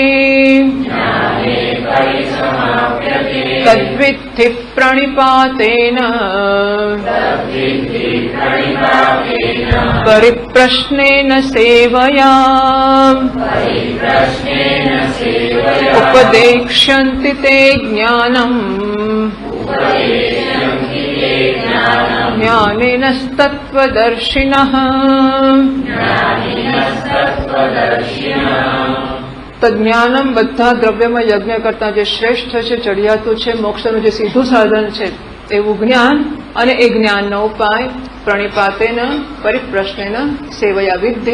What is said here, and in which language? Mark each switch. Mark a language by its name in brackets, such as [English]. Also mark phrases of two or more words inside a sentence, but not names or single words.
[Sanskrit] तद्विद्धि प्रणिपातेन परिप्रश्नेन सेवया उपदेक्ष्यन्ति ते ज्ञानम् ज्ञानिनस्तत्त्वदर्शिनः। [Gujarati] તજ્ઞાનમ બધા દ્રવ્યમાં યજ્ઞ કરતા જે શ્રેષ્ઠ છે, ચડિયાતું છે, મોક્ષનું જે સીધું સાધન છે એવું જ્ઞાન, અને એ જ્ઞાનનો ઉપાય પ્રણિપાતેન પરિપ્રશ્નેન સેવયા વિદ્ધિ.